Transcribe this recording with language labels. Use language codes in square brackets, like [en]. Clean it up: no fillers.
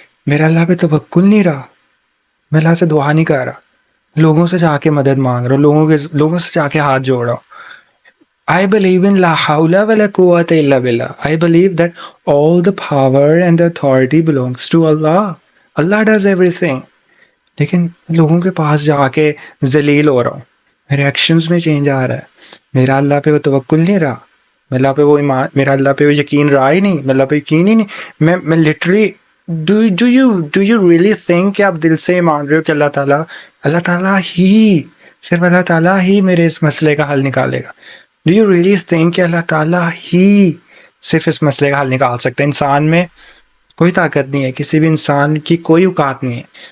[ur] میرا اللہ پہ توکل نہیں رہا، میں اللہ سے دعا نہیں کر رہا، لوگوں سے جا کے مدد مانگ رہا ہوں، لوگوں سے جا کے ہاتھ جوڑ رہا ہوں. [en] I believe in [ar] la hawla wa la quwwata illa billah. [en] I believe that all the power and the authority belongs to Allah. Allah does everything. [ur] لیکن لوگوں کے پاس جا کے ذلیل ہو رہا ہوں، میرے ایکشنز میں چینج آ رہا ہے، میرا اللہ پہ وہ توکل نہیں رہا، میرا اللہ پہ وہ یقین رہا ہی نہیں، میرا اللہ پہ یقین ہی نہیں. میں literally [en] do you really think [ur] کہ آپ دل سے مان رہے ہو کہ اللہ تعالیٰ ہی، صرف اللہ تعالیٰ ہی میرے اس مسئلے کا حل نکالے گا؟ [en] Do you really think [ur] کہ اللہ تعالیٰ ہی صرف اس مسئلے کا حل نکال سکتے ہیں؟ انسان میں کوئی طاقت نہیں ہے، کسی بھی انسان کی کوئی اوقات نہیں ہے.